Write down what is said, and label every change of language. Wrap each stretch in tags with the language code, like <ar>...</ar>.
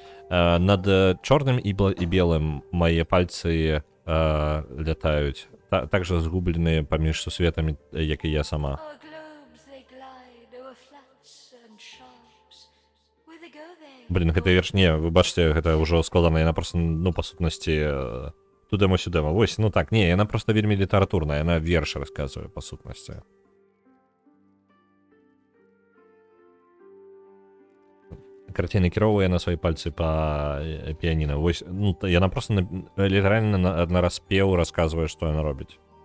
<be>Над чорным і белым мае пальцы лятаюць. Так же згубленыя паміж сусветамі, як і я сама.</be> <en>Our globes they glide over flats and sharps. Where they go they</en> <be>Блин, гэта верш, не, вы бачыце, гэта ўжо складана, яна просто, ну, па сутнасці, тудэму-сюдэму. Вось, ну так, не, яна просто вельмі літаратурная, яна верш расказвае, па сутнасці. Карацей, накіроўвае на свае пальцы па піяніна. Вось, ну, яна просто літаральна нараспеў расказвае, што яна робіць.</be>